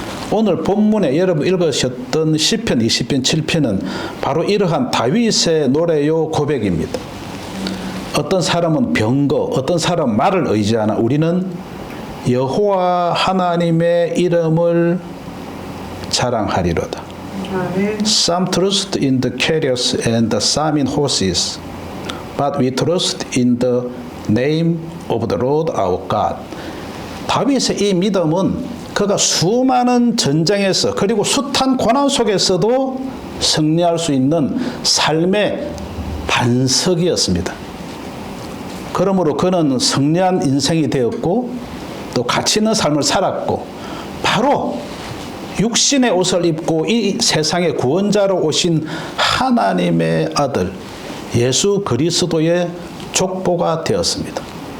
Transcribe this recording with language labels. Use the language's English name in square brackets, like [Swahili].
[Korean] 오늘 본문에 여러분 읽으셨던 시편 20편 7편은 바로 이러한 다윗의 노래요 고백입니다. 어떤 사람은 병거, 어떤 사람은 말을 의지하나 우리는 여호와 하나님의 이름을 자랑하리로다. 아멘. [English] Some trust in the chariots and some in horses, but we trust in the name of the Lord our God. [Korean] 다윗의 이 믿음은 그가 수많은 전쟁에서 그리고 숱한 고난 속에서도 승리할 수 있는 삶의 반석이었습니다. 그러므로 그는 승리한 인생이 되었고 또 가치 있는 삶을 살았고 바로 육신의 옷을 입고 이 세상의 구원자로 오신 하나님의 아들 예수 그리스도의 족보가 되었습니다.